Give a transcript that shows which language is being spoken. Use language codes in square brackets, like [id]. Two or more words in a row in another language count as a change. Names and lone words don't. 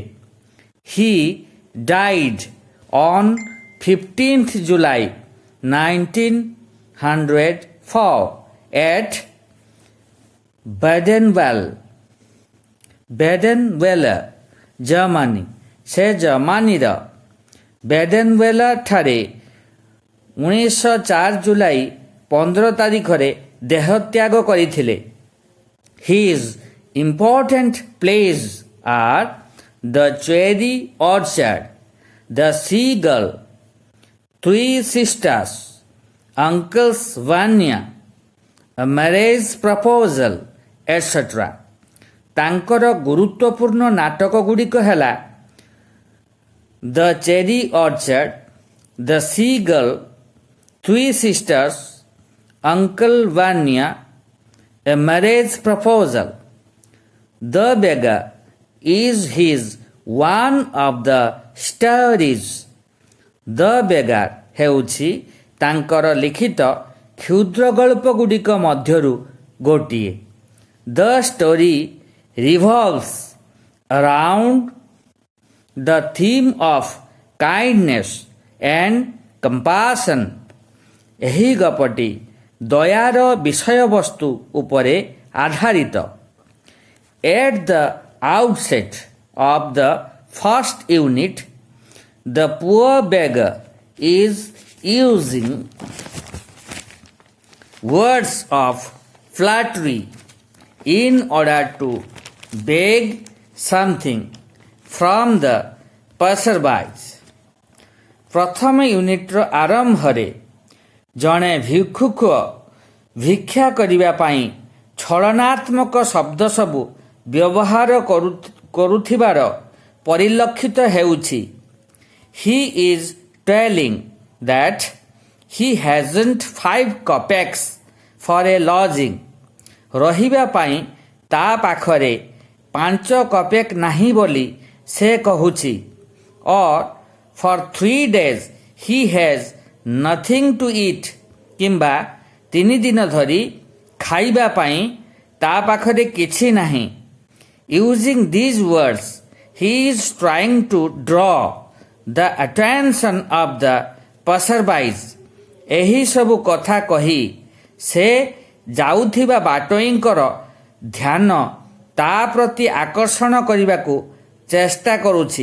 [en] he died on 15th July 1904 at Badenweiler, ଜର୍ମାନୀ। [or] ସେ ଜର୍ମାନୀର ବେଡେନୱେଲର ଠାରେ 1904 ଜୁଲାଇ 15 ତାରିଖରେ ଦେହତ୍ୟାଗ କରିଥିଲେ। [en] His important plays are The Cherry Orchard, The Seagull, Three Sisters, Uncle's Vanya, A Marriage Proposal, etc. [or] ତାଙ୍କର ଗୁରୁତ୍ୱପୂର୍ଣ୍ଣ ନାଟକ ଗୁଡ଼ିକ ହେଲା ଦ ଚେରି ଅର୍ଚାର୍ଡ, ଦ ସିଗଲ୍, ଥ୍ରୀ ସିଷ୍ଟର୍ସ, ଅଙ୍କଲ ଭାନିଆ, ଏ ମ୍ୟାରେଜ୍ ପ୍ରପୋଜାଲ। [en] The Beggar is his one of the stories. [or] ଦ ବେଗାର ହେଉଛି ତାଙ୍କର ଲିଖିତ କ୍ଷୁଦ୍ରଗଳ୍ପ ଗୁଡ଼ିକ ମଧ୍ୟରୁ ଗୋଟିଏ। [en] the story revolves around the theme of kindness and compassion. [or] ଏହି ଗପଟି ଦୟାର ବିଷୟବସ୍ତୁ ଉପରେ ଆଧାରିତ। [en] At the outset of the first unit, the poor beggar is using words of flattery in order to beg something from the passerby. [or] ପ୍ରଥମ ୟୁନିଟ୍ର ଆରମ୍ଭରେ ଜଣେ ଭିକ୍ଷୁକ ଭିକ୍ଷା କରିବା ପାଇଁ ଛଳନାତ୍ମକ ଶବ୍ଦ ସବୁ ବ୍ୟବହାର କରୁଥିବାର ପରିଲକ୍ଷିତ ହେଉଛି। [en] He is telling that he hasn't 5 kopecks for a lodging. [or] ରହିବା ପାଇଁ ତା ପାଖରେ 5 କପେକ୍ ନାହିଁ ବୋଲି ସେ କହୁଛି। [en] or for 3 days he has nothing to eat, [or] କିମ୍ବା 3 ଦିନ ଧରି ଖାଇବା ପାଇଁ ତା ପାଖରେ କିଛି ନାହିଁ। [en] Using these words, he is trying to draw the attention of the passersby. [or] ଏହି ସବୁ କଥା କହି ସେ ଯାଉଥିବା ବାଟୋଇଙ୍କର ଧ୍ୟାନ ତା ପ୍ରତି ଆକର୍ଷଣ କରିବାକୁ ଚେଷ୍ଟା କରୁଛି।